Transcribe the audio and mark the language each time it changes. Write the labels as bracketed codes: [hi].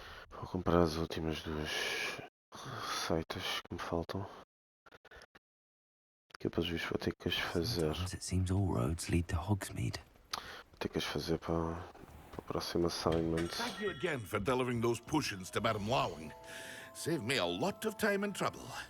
[pt] Vou comprar as últimas duas receitas que me faltam. Que depois vou ter que as fazer. [en] It seems all roads lead to Hogsmeade. [pt] Vou ter que as fazer para o próximo assignment. [en] Thank you again for delivering those potions to Madame Lowing. Saved me a lot of time and trouble.